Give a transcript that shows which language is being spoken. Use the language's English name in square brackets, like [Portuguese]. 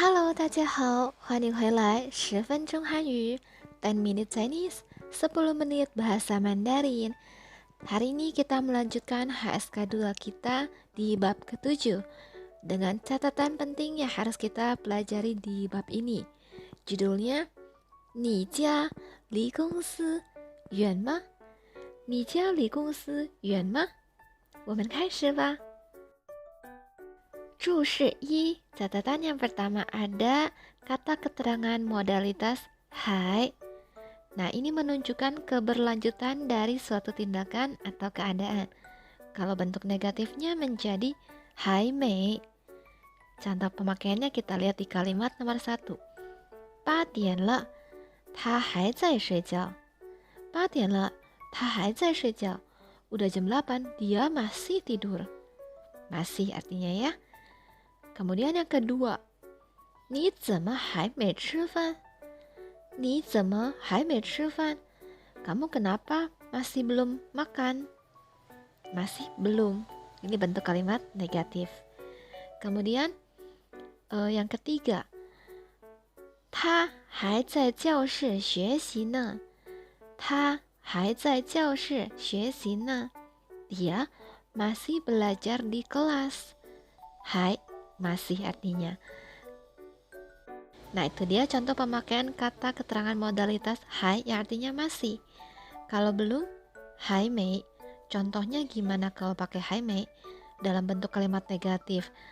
[Chinese] 大家好，欢迎回来10分钟韩语 [English] 10 minute Chinese [Indonesian] 10 menit bahasa Mandarin. Hari ini kita melanjutkan HSK 2 kita di bab ke-7 dengan catatan penting yang harus kita pelajari di bab ini. Judulnya, [Chinese] 你家离公司远吗？你家离公司远吗？我们开始吧。注释一, [Indonesian] catatan yang pertama ada kata keterangan modalitas hai. Nah, ini menunjukkan keberlanjutan dari suatu tindakan atau keadaan. Kalau bentuk negatifnya menjadi hai mei. Contoh pemakaiannya kita lihat di kalimat nomor 1. [Chinese] 8点了，他还在睡觉。 8点了，他还在睡觉。 [Indonesian] Udah jam 8, dia masih tidur. Masih artinya ya. Kemudian yang kedua, [Chinese] 你怎么还没吃饭？你怎么还没吃饭？ [Indonesian] Kamu kenapa masih belum makan? Masih belum. Ini bentuk kalimat negatif. Kemudian yang ketiga, [Chinese] 他还在教室学习呢。他还在教室学习呢。 [Indonesian] Dia masih belajar di kelas. Hai masih artinya. Nah, itu dia contoh pemakaian kata keterangan modalitas hai yang artinya masih. Kalau belum, hai mei. Contohnya gimana kalau pakai hai mei dalam bentuk kalimat negatif?